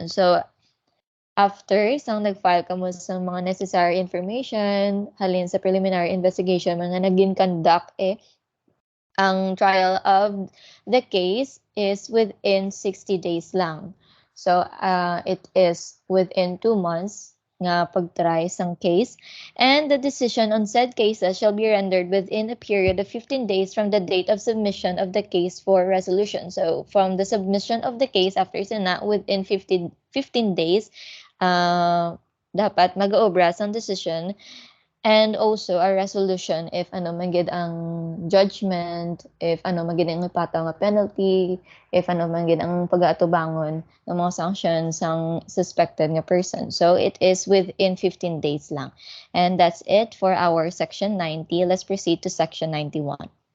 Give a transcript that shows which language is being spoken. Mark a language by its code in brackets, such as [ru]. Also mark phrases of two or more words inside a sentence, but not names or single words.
[en] So, after [hil] sang nag-file ka mo sa mga [en] necessary information, [hil] halin sa [en] preliminary investigation, [hil] mga naging [en] conduct ang trial of the case is within 60 days lang. So, it is within 2 months [hil] nga pagtry sang [en] case. And the decision on said cases shall be rendered within a period of 15 days from the date of submission of the case for resolution. So, from the submission of the case after Senate within 15 days, [hil] dapat mag-obra sang [en] decision and also a resolution [hil] if ano man gid ang judgment, if ano man gid ang ipataw nga penalty, if ano man gid ang pag-aatubangon ng mga sanctions sang suspected nga person. [en] So it is within 15 days lang. And that's it for our section 90. Let's proceed to section 91.